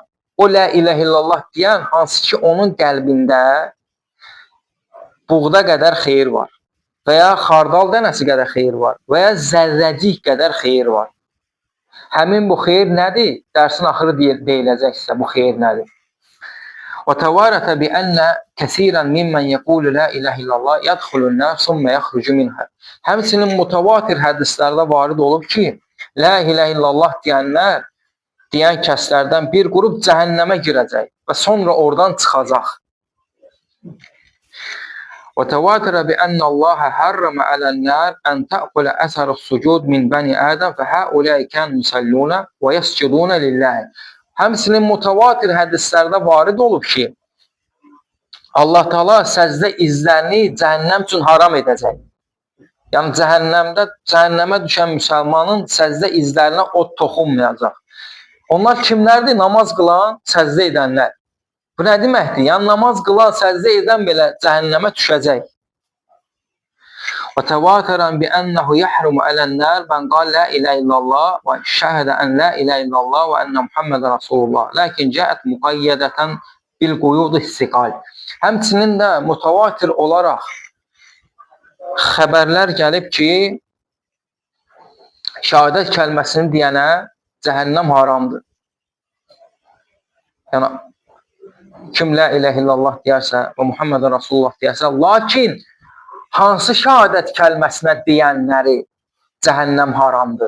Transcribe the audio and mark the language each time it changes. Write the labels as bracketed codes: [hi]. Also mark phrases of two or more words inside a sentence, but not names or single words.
[az] O [ar] لا إله إلا الله [az] deyən, hansı ki onun qəlbində buğda qədər xeyir var və ya xardal dənəsi qədər xeyir var və ya zərrəcik qədər xeyir var. Həmin bu xeyir nədir? Dərsin axırı deyiləcək sizə bu xeyir nədir? [ar] وتوارث بأن كثيرا ممن يقول لا إله إلا الله يدخل النار ثم يخرج منها. [az] Həmçinin mutawatir hədislərdə varid olub ki, [ar] لا إله إلا الله [az] deyən kəslərdən bir qrup cəhənnəmə girəcək və sonra oradan çıxacaq. [ar] وتواتر بأن الله حرم على النار أن تأكل أثر السجود من بني آدم فهؤلاء كانوا يصلون ويسجدون لله. [az] Həmçinin mutawatir hədislərdə varid olub ki, [ar] الله تعالى [az] səcdə izlərini cəhənnəm üçün haram edəcək. Yəni cəhənnəmə düşən müsəlmanın səcdə izlərinə od toxunmayacaq. Onlar kimlərdir? Namaz qılan, səcdə edənlər. Bu nə deməkdir? Yəni namaz qılan, səcdə edən belə cəhənnəmə düşəcək. [ar] وتواترا بأنه يحرم على النار من قال لا إله إلا الله وشهد أن لا إله إلا الله وأن محمد رسول الله لكن جاءت مقيدة بالقيود الثقال. [az] Həmçinin də mutavatir olaraq xəbərlər gəlib ki, şəhadət kəlməsini deyənə cəhənnəm haramdır. Yəni kim [ar] لا إله إلا الله [az] deyərsə və [ar] محمد رسول الله [az] deyərsə, lakin hansı şəhadət kəlməsinə deyənləri cəhənnəm haramdır?